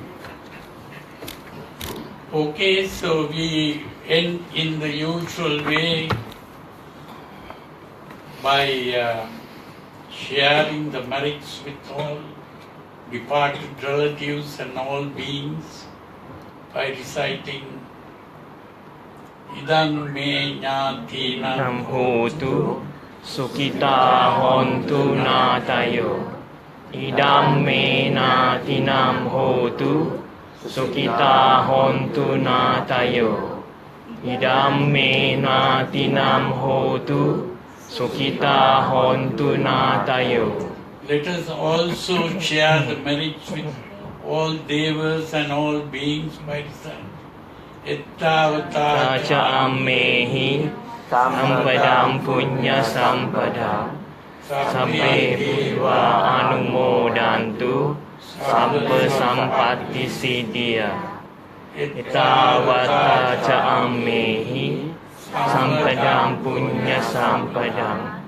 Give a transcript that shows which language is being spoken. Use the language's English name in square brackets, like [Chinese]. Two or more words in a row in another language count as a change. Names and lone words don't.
[English] Okay, so we end in the usual way by sharing the merits with all departed relatives and all beings by reciting [Pali] Idam me ñātīnam Nam hotu sukita hontu nātayo. Idam me nātinam hotu sukita hontu nātayo. Idam me nātinam hotu sukita hontu nātayo. [English] Let us also share the merits with all devas and all beings by reciting Ittavata [Pali] Taca ammehi sampadam punya sampada. Sabbe bhutva anumodantu sabba sampatti siddhya. Ittavata ca ammehi sampadam punya sampadam.